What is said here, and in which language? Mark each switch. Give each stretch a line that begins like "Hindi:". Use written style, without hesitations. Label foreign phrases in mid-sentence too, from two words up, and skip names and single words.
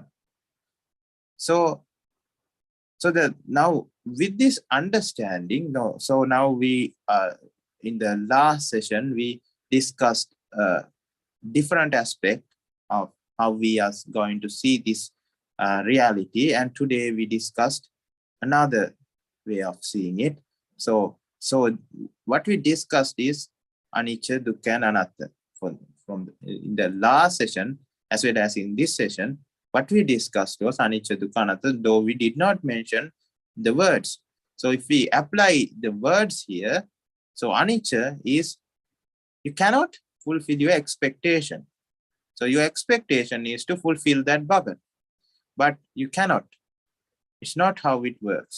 English: So that now with this understanding, so now we in the last session we discussed different aspect of how we are going to see this reality, and today we discussed another way of seeing it. So what we discussed is
Pali: anicca, dukkha,
English: and anatta. In the last session as well as in this session, what we discussed was
Pali: anicca, dukkha, anatta,
English: though we did not mention the words. So if we apply the words here, so anicca is you cannot fulfill your expectation. So your expectation is to fulfill that bucket, but you cannot. It's not how it works.